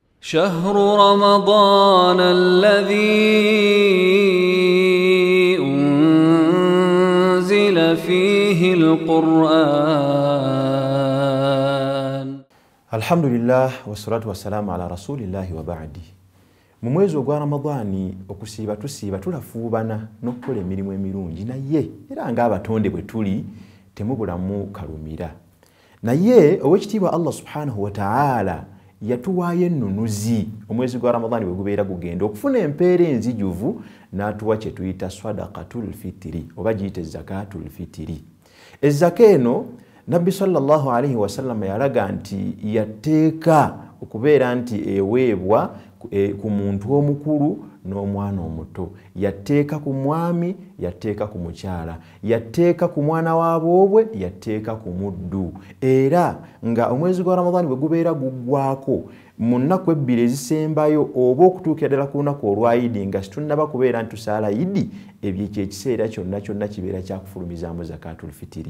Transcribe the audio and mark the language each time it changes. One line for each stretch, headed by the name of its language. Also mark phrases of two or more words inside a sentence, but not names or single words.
Arabic: شهر رمضان الذي أنزل فيه القرآن. الحمد لله والصلاة والسلام على رسول الله وبعده.
Ganda: mu mwezi ogwa Ramadhani okusiiba tusiiba tulafuubana n'okukola emirimu emirungi naye era ng'abatonde bwe tuli temubulamu kalumira. Naye ow'ekitiibwa Allah
Arabic: سبحانه وتعالى
Ganda: yatuwaayo ennunuzi omwezi gwa Ramadhani bwe gubeera gugenda okufuna empeera enzijuvu n'atuwa kye tuyita
Arabic: صدقة الفطر
Ganda: oba giyite
Arabic: زكاة الفطر.
Ganda: Ezzaka eno Nabbi
Arabic: صلى الله عليه وسلم
Ganda: yalaga nti yateeka okubeera nti eweebwa ku muntu omukulu n'omwana omuto, yateeka ku mwami, yateeka ku mukyala, yateeka ku mwana wa boobwe, yateeka ku muddu. Era nga omwezi gwa Ramadhani bwe gubeera guggwako mu nnaku ebbiri ezisembayo oba okutuukira ddala ku lunaku olwa Idi nga situnnaba kubeera nti tusaala Idi, ebyo ekiseera kyonna kibeera kyakufulumizaamu
Arabic: زكاة الفطر.